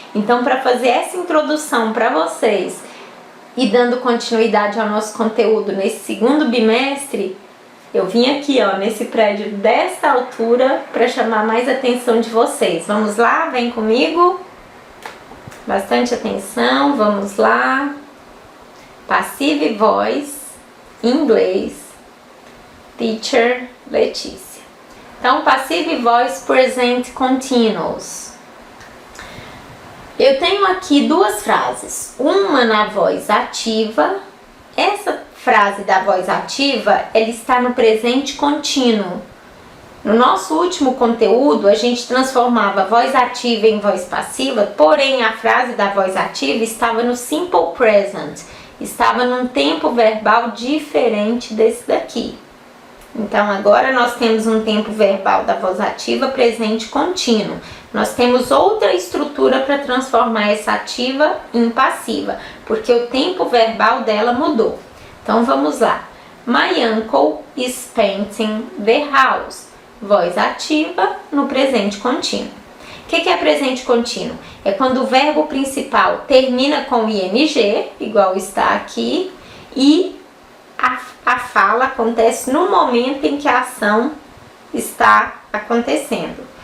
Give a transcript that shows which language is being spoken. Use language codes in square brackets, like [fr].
[pt] Então, para fazer essa introdução para vocês e dando continuidade ao nosso conteúdo nesse segundo bimestre, eu vim aqui, ó, nesse prédio dessa altura para chamar mais a atenção de vocês. Vamos lá? Vem comigo. Bastante atenção, vamos lá. Passive Voice, em inglês. Teacher Letícia. Então, Passive Voice Present Continuous. Eu tenho aqui duas frases. Uma na voz ativa. Essa frase da voz ativa, ela está no presente contínuo. No nosso último conteúdo, a gente transformava a voz ativa em voz passiva, porém a frase da voz ativa estava no Simple Present. Estava num tempo verbal diferente desse daqui. Então, agora nós temos um tempo verbal da voz ativa presente contínuo. Nós temos outra estrutura para transformar essa ativa em passiva, porque o tempo verbal dela mudou. Então, vamos lá. [en] My uncle is painting the house. [pt] Voz ativa no presente contínuo. O que é presente contínuo? É quando o verbo principal termina com ing, igual está aqui, e a fala acontece no momento em que a ação está acontecendo.